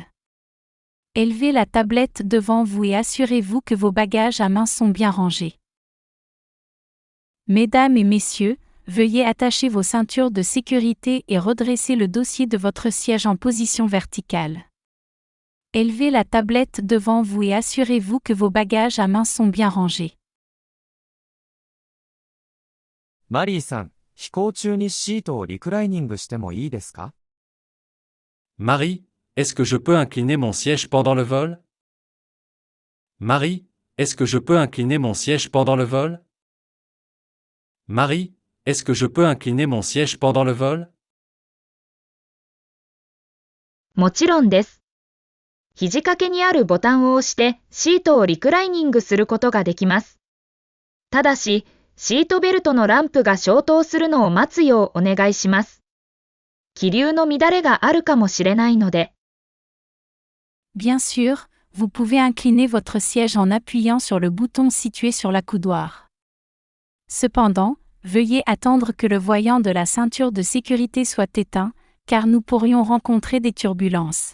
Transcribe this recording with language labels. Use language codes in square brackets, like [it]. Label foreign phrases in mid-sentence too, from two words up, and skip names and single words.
[fr] Élevez la tablette devant vous et assurez-vous que vos bagages à main sont bien rangés. Mesdames et messieurs, veuillez attacher vos ceintures de sécurité et redresser le dossier de votre siège en position verticale. Élevez la tablette devant vous et assurez-vous que vos bagages à main sont bien rangés. [ja] マリーさん、飛行中にシートをリクライニングしてもいいですか？ [fr] Marie, est-ce que je peux incliner mon siège pendant le vol? Marie, est-ce que je peux incliner mon siège pendant le vol? Marie, est-ce que je peux incliner mon siège pendant le vol? [ja] もちろんです。肘掛けにあるボタンを押してシートをリクライニングすることができます。ただし、シートベルトのランプが消灯するのを待つようお願いします。気流の乱れがあるかもしれないので。 [fr] Bien sûr, vous pouvez incliner votre siège en appuyant sur le bouton situé sur l'accoudoir. Cependant, veuillez attendre que le voyant de la ceinture de sécurité soit éteint, car nous pourrions rencontrer des turbulences.